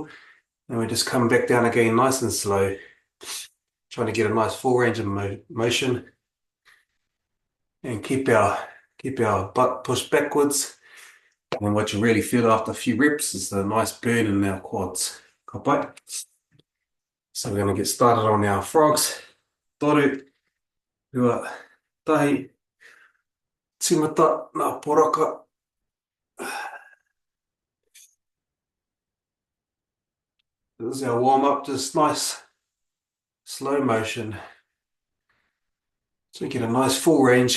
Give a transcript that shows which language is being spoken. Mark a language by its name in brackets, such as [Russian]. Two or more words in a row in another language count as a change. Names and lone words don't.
[English] And we just come back down again nice and slow, trying to get a nice full range of motion and keep our butt pushed backwards. And what you really feel after a few reps is the nice burn in our quads. Kapai. So we're going to get started on our frogs. [Māori] Toru, rua, tahi, timata, ngā poraka. [English] This is our warm-up, just nice, slow motion. So you get a nice full range.